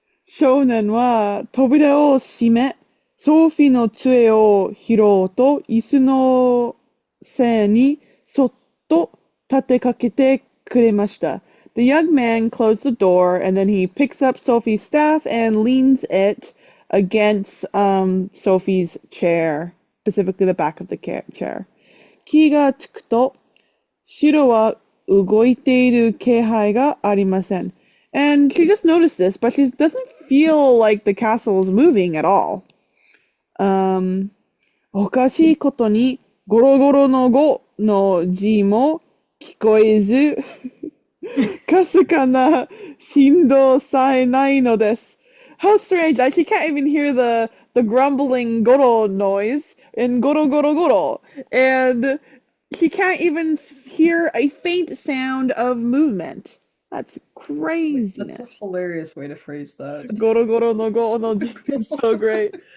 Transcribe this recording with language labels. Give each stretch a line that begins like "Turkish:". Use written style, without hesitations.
Japanese: 少年は扉を閉め、ソフィーの杖を拾おうと椅子の背に沿っと立てかけてくれました。
English: The young man closed the door and then he picks up Sophie's staff and leans it against Sophie's chair, specifically the back of the chair.
Japanese: 気がつくと、城は動いている気配がありません。
English: And she just noticed this, but she doesn't feel like the castle is moving at all.
Japanese: おかしいことに、ゴロゴロのゴの字も聞こえず、かすかな振動さえないのです。
English: How strange! She can't even hear the grumbling goro noise in goro goro goro. And she can't even hear a faint sound of movement. That's Wait, that's a craziness. hilarious way to phrase that.
Japanese: Goro goro no go no
English: is so great.